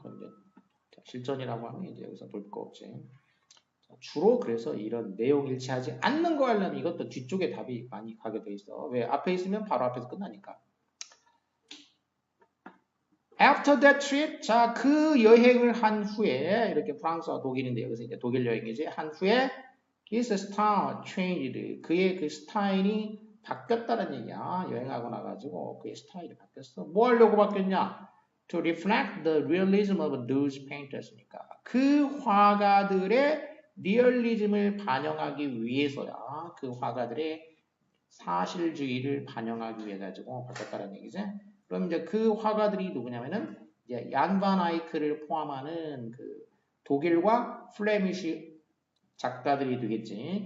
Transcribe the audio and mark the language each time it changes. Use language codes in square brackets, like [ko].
[ko] 그럼 이제 실전이라고 하면 이제 여기서 볼 거 없지. 주로 그래서 이런 내용 일치하지 않는 거 하려면 이것도 뒤쪽에 답이 많이 가게 돼 있어. 왜? 앞에 있으면 바로 앞에서 끝나니까. [en] After that trip, [ko] 자, 그 여행을 한 후에, 이렇게 프랑스와 독일인데 여기서 이제 독일 여행이지. 한 후에 [en] his style changed. [ko] 그의 그 스타일이 바뀌었다는 얘기야. 여행하고 나가지고 그의 스타일이 바뀌었어. 뭐 하려고 바뀌었냐? [en] To reflect the realism of those painters니까. [ko] 그 화가들의 리얼리즘을 반영하기 위해서야. 그 화가들의 사실주의를 반영하기 위해 가지고 바뀌었다는 얘기지. 그럼 이제 그 화가들이 누구냐면은 이제 얀 반 아이크를 포함하는 그 독일과 플레미시 작가들이 되겠지.